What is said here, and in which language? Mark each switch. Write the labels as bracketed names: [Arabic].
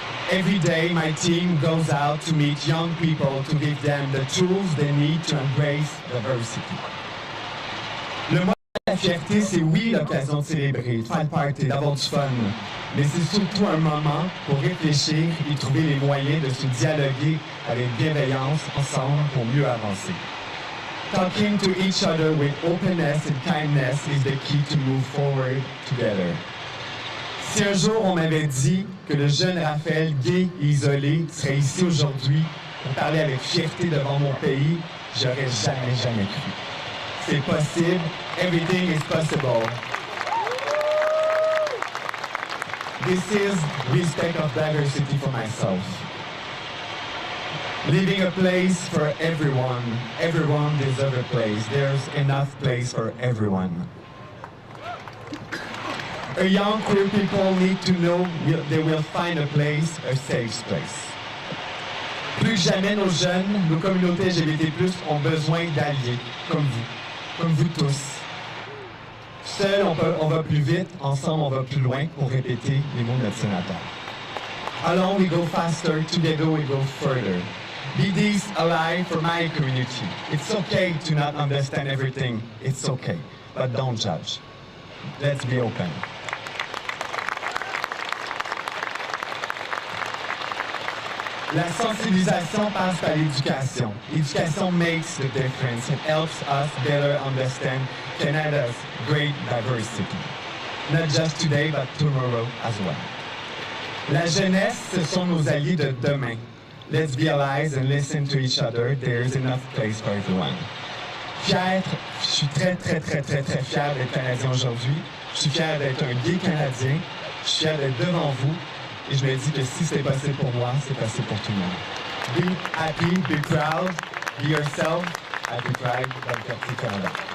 [English] Every day, my team goes out to meet young people to give them the tools they need to embrace diversity. [French] Le mois de la fierté, c'est oui l'occasion de célébrer, de faire le party, d'avoir du fun. Mais c'est surtout un moment pour réfléchir et trouver les moyens de se dialoguer avec bienveillance ensemble pour mieux avancer. [English] Talking to each other with openness and kindness is the key to move forward together. [French] Si un jour on m'avait dit que le jeune Raphaël gay et isolé serait ici aujourd'hui pour parler avec fierté devant mon pays, j'aurais jamais cru. C'est possible. [English] Everything is possible. This is respect of diversity for myself. Leaving a place for everyone. Everyone deserves a place. There's enough place for everyone. A young queer people need to know they will find a place, a safe place. [French] Plus que jamais, nos jeunes, nos communautés LGBT+, ont besoin d'alliés, comme vous tous. Seul, on va plus vite, ensemble, on va plus loin, pour répéter les mots de notre sénateur. [English] Alone, we go faster, together, we go further. Be this ally for my community. It's okay to not understand everything. It's okay, but don't judge. Let's be open. [French] La sensibilisation passe par l'éducation. [English] L'éducation makes the difference. It helps us better understand Canada's great diversity. Not just today, but tomorrow as well. [French] La jeunesse, ce sont nos alliés de demain. [English] Let's be allies and listen to each other. There is enough place for everyone. [French] Je suis très fier d'être Canadien aujourd'hui. Je suis fier d'être un gay Canadien. Je suis fier d'être devant vous. Et je me dis que si c'est possible pour moi, c'est possible pour tout le monde. [English] Be happy, be proud, be yourself. Happy Pride, bonne fierté Canada.